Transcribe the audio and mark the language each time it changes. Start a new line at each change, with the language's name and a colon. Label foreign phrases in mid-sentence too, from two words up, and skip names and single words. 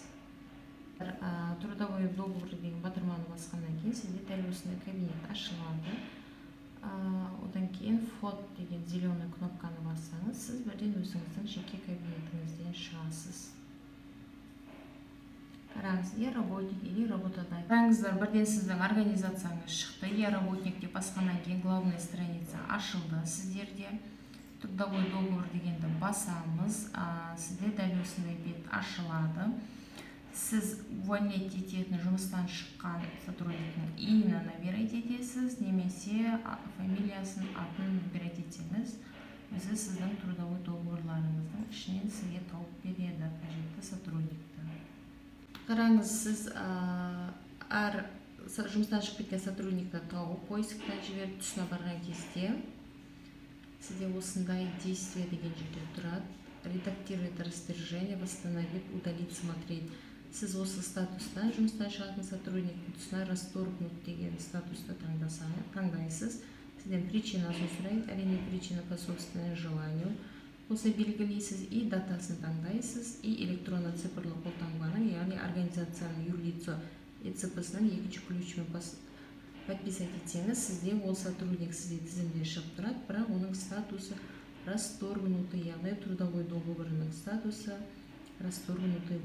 Russian: Трудовой договор
Kazakh: деген батырманы басқаннан кейін сізде дәл осындай кабинет ашылады. Одан кейін вход деген зеленый кнопканы бассаңыз, сіз бірден өзіңіздің жеке кабинетіңізден шығасыз. Қараңыз,
Russian: я работник или работодатель.
Kazakh: Қараңыздар, бірден сіздің организацияңыз шықты.
Russian: Я работник
Kazakh: деп басқаннан кейін
Russian: главная страница
Kazakh: ашылды сіздерде.
Russian: Трудовой договор
Kazakh: дегенді басамыз. Сізде дәл осындай бет ашылады. Сіз увольнять ететін жұмыстан шыққан сотрудниктің иіні набирать етесіз, немесе фамилиясын, атын набирать етсеңіз, өзі сіздің
Russian: трудовой договорларыңыздың
Kazakh: ішінен сізге тауып береді қажетті сотрудникті. Қараңыз, сіз жұмыстан шығып кеткен сотрудникті тауып поисктен жіберіп түсіне барған кезде сізде осындай действие деген жерде тұрады.
Russian: Редактировать распоряжение, восстановить, удалить, смотреть.
Kazakh: Сіз осы статустан жұмыстан шығатын сотрудниктің тұсына расторгнуть деген статусты таңдайсыз. Сізден причинасын сұрайды, әрине причина
Russian: по собственному желанию.
Kazakh: Осы белгілейсіз и датасын таңдайсыз, и электронно цифрлы қолтаңбаның, яғни организацияның юрлицо ЕЦП-сінің екінші ключімен подписать етсеңіз, сізде ол сотрудник сізде тізімде шығып тұрады, бірақ оның статусы расторгнутый, яғни
Russian: трудовой договорының
Kazakh: статусы расторгнутый болып тұрады.